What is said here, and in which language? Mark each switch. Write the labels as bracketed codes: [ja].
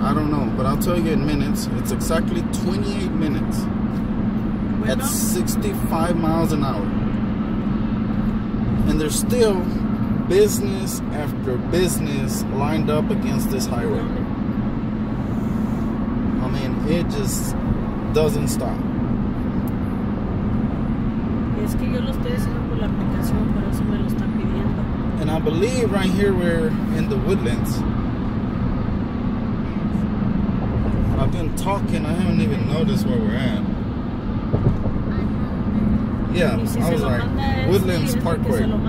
[en] I don't know, but I'll tell you in minutes. It's exactly 28 minutes at 65 miles an hour. And there's still business after business lined up against this highway. I mean, it just doesn't stop. [es] Es que yo lo estoy haciendo por la aplicación, por eso me lo están pidiendo. [en] And I believe right here we're in the Woodlands. I've been talking, I haven't even noticed where we're at. Yeah, I was like, Woodlands Parkway.